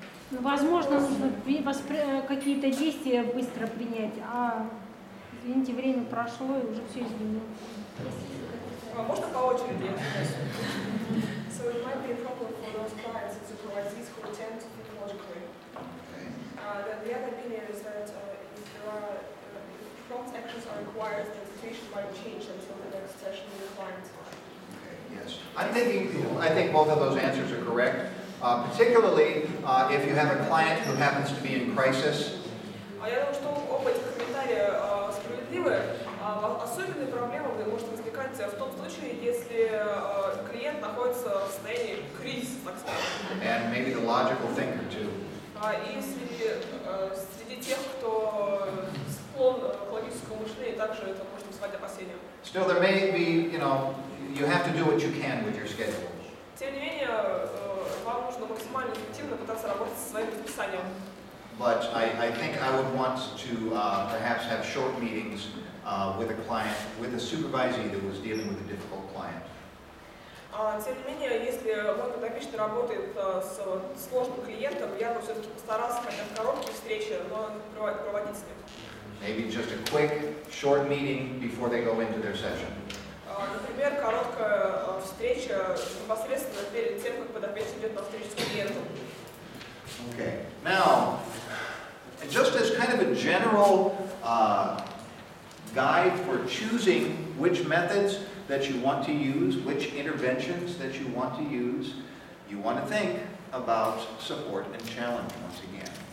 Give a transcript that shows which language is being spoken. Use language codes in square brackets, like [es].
[ru] возможно, нужно какие-то действия быстро принять, а, извините, время прошло и уже все изменилось. Можно по очереди? [en] So it might be a problem for those clients and supervisees who tend to think logically. The other opinion is that if there are if prompt actions are required, the situation might change until the next session with the client. Yes. I think both of those answers are correct, particularly if you have a client who happens to be in crisis. [ru] Я думаю, что оба этих комментария справедливы. Особенная проблема может возникать в том случае, если клиент находится в состоянии кризиса, так сказать. [en] And maybe the logical thinker too. [ru] И если среди тех, кто склон к логическому мышлению, также это может вызывать опасения. [en] Still, there may be, you have to do what you can with your schedule. [ru] Тем не менее, вам нужно максимально эффективно пытаться работать со своим расписанием. [en] But I think I would want to perhaps have short meetings with a client, with a supervisee that was dealing with a difficult client. [ru] Тем не менее, если мой подопечный работает с сложным клиентом, я бы все-таки постарался хотя бы короткие встречи, но проводить с ним. [en] Maybe just a quick, short meeting before they go into their session. [ru] Например, короткая встреча непосредственно перед тем, как подопечный идет на встречу с клиентом. [en] Okay. Now, just as kind of a general guide for choosing which methods that you want to use, which interventions that you want to use, you want to think about support and challenge once again.